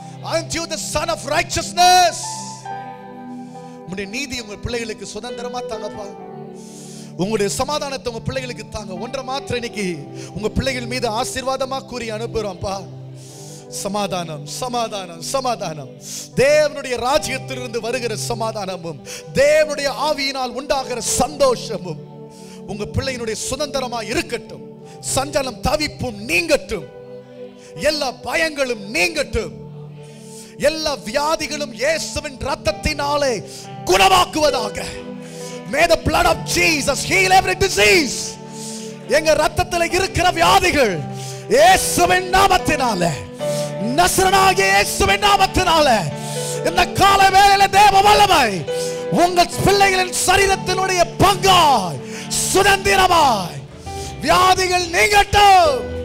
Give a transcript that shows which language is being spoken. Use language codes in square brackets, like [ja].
[en] Aren't you the son of righteousness? [ta] உங்களுடைய நீதி உங்கள் பிள்ளைகளுக்கு சுதந்திரமா தாங்கப்பா. உங்களுடைய சமாதானத்தை உங்க பிள்ளைகளுக்கு தாங்க. ஒன்றை மாத்திரம் இன்னைக்கு உங்க பிள்ளைகள் மீது ஆசீர்வாதமா கூறி அனுப்புறோம்ப்பா. சமாதானம், சமாதானம், சமாதானம். தேவனுடைய ராஜ்யத்திலிருந்து வருகிற சமாதானமும் தேவனுடைய ஆவியினால் உண்டாகிற சந்தோஷமும் உங்க பிள்ளையினுடைய சுதந்திரமா இருக்கட்டும். சஞ்சலம் தவிப்பும் நீங்கட்டும். எல்லா பயங்களும் நீங்கட்டும். எல்லா வியாதிகளும் இயேசுவின் இரத்தத்தினாலே குணமாக்குவதாக. [en] May the blood of Jesus heal every disease. [ta] எங்க இரத்தத்தில் இருக்கிற வியாதிகள் இயேசுவின் நாமத்தினாலே, நசரேயனாகிய இயேசுவின் நாமத்தினாலே இந்த கால வேளையில தேவ வல்லமை உங்கள் பிள்ளைகளின் சரீரத்தினுடைய பங்காய் சுதந்திரமாய் வியாதிகள் நீங்கட்டும்.